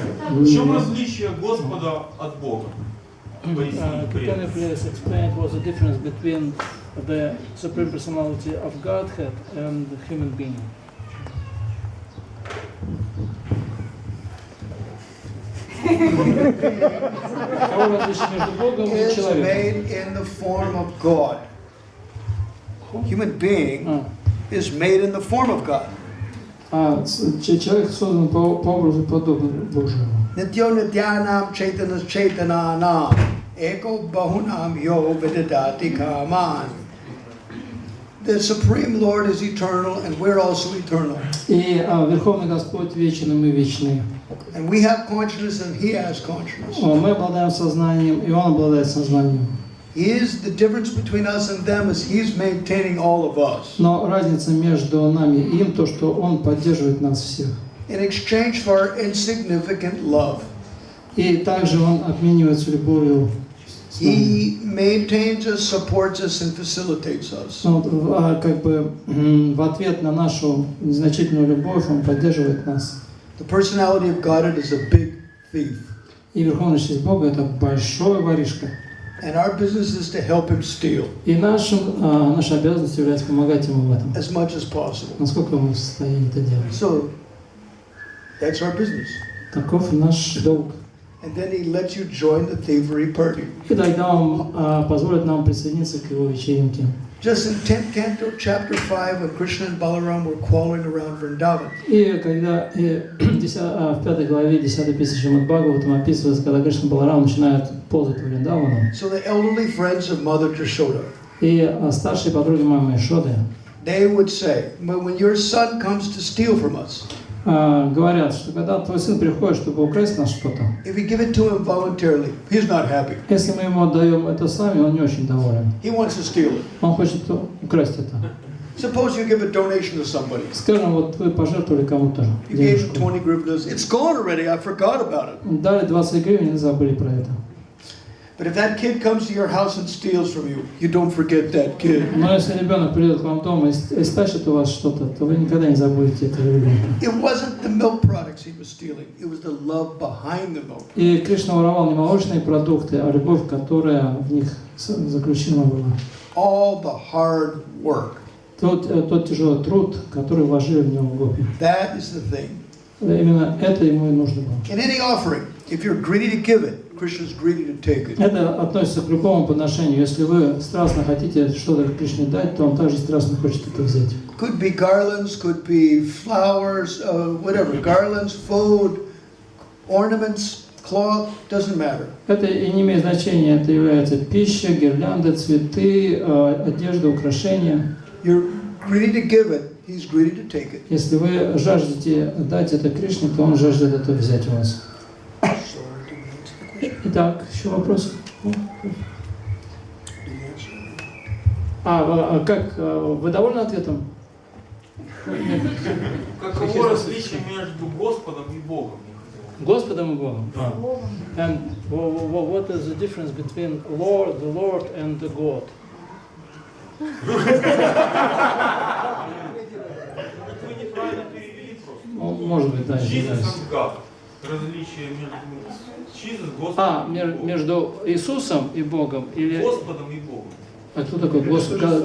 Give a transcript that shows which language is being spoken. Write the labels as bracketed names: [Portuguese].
[Russian] В чем различие Господа от Бога? [English] Can you please explain what's the difference between the Supreme Personality of Godhead and the human being? Is made in the form of God. Human being is made in the form of God. [Russian] Человек создан по образу подобию Божьему. [Sanskrit] Nityo nityanam chaitanas chaitananam eko bahunam yo vidadati kaman. [English] The Supreme Lord is eternal and we're also eternal. [Russian] И Верховный Господь вечен, и мы вечны. [English] And we have consciousness and He has consciousness. [Russian] Мы обладаем сознанием, и Он обладает сознанием. [English] The difference between us and them is He's maintaining all of us. [Russian] Но разница между нами и им то, что Он поддерживает нас всех. [English] In exchange for our insignificant love. [Russian] И также Он обменивается любовью с нами. [English] He maintains us, supports us, and facilitates us. [Russian] Как бы в ответ на нашу незначительную любовь Он поддерживает нас. [English] The personality of Godhead is a big thief. [Russian] И Верховная Личность Бога это большой воришка. [English] And our business is to help him steal. [Russian] И наша обязанность является помогать ему в этом. [English] As much as possible. [Russian] Насколько мы в состоянии это делать. [English] So that's our business. [Russian] Таков наш долг. [English] And then he lets you join the thievery party. [Russian] И тогда Он позволит нам присоединиться к Его вечеринке. [English] Just in 10th canto, chapter 5, when Krishna and Balaram were quarreling around Vrindavan. [Russian] И когда в 5 главе 10 песни Шримад Бхагаватам описывается, когда Кришна и Баларам начинают ползать по Вриндавану. [English] So the elderly friends of Mother Yashoda. [Russian] И старшие подруги мамы Ишоды. [English] They would say, when your son comes to steal from us. [Russian] Говорят, что когда твой сын приходит, чтобы украсть нас что-то, [English] if we give it to him voluntarily, he's not happy. [Russian] Если мы ему отдаем это сами, он не очень доволен. [English] He wants to steal it. [Russian] Он хочет украсть это. [English] Suppose you give a donation to somebody. [Russian] Скажем, вот вы пожертвовали кому-то [English] You gave him [Russian] денежку. [English] 20 grivanas. It's gone already. I forgot about it. [Russian] Дали 20 гривен и забыли про это. [English] But if that kid comes to your house and steals from you, you don't forget that kid. [Russian] Но если ребенок придет к вам дома и стащит у вас что-то, то вы никогда не забудете этого ребенка. [English] It wasn't the milk products he was stealing. It was the love behind the milk. [Russian] И Кришна воровал не молочные продукты, а любовь, которая в них заключена была. [English] All the hard work. [Russian] Тот тяжелый труд, который вложили в него гопи. [English] That is the thing. [Russian] Именно это ему и нужно было. [English] In any offering, if you're greedy to give it, Krishna's greedy to take it. [Russian] Это относится к любому подношению. Если вы страстно хотите что-то Кришне дать, то он также страстно хочет это взять. [English] Could be garlands, could be flowers, whatever. Garlands, food, ornaments, cloth, doesn't matter. [Russian] Это и не имеет значения. Это является пища, гирлянды, цветы, одежда, украшения. You're greedy to give it, he's greedy to take it. Если вы жаждете дать это Кришне, то он жаждет это взять у вас. Итак, еще вопросы? Как? Вы довольны ответом? Каково различие между Господом и Богом? Господом и Богом. [English] And what is the difference between Lord, the Lord and the God? [Russian] Вы неправильно перевели просто. Может быть, да. [English] Jesus and God. [Russian] Различие между Jesus, Господом. Между Иисусом и Богом или Господом и Богом. А кто такой Господь?